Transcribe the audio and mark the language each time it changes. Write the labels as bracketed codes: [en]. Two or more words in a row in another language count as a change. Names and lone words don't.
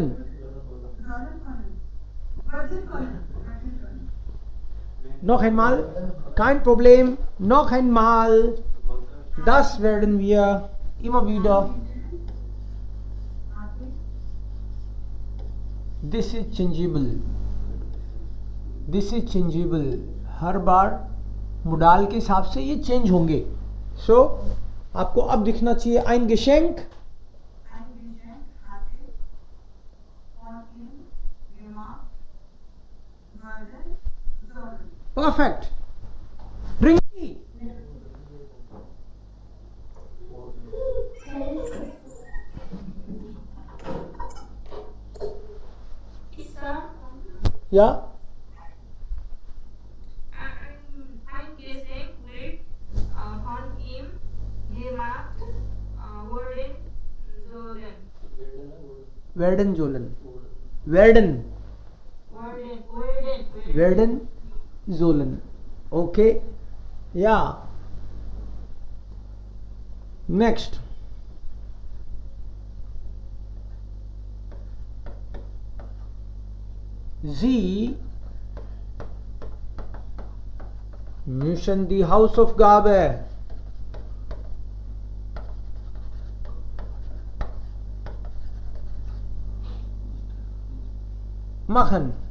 [de] können. Werden können. Noch einmal. Kein Problem. Noch einmal. Das werden wir immer wieder. Hatte [en] this is changeable, this is changeable, [hi] हर बार मोडाल के हिसाब से ये चेंज होंगे. सो आपको अब दिखना चाहिए [de] ein Geschenk, Eingeschenkt hatte von ihm gemacht werden sollen. [hi] परफेक्ट. रिंकी, या [de] Eingesängt wird von ihm gemacht worden sollen. werden sollen, werden werden sollen. [en] okay, ja next. [de] Sie müssen die Hausaufgabe machen.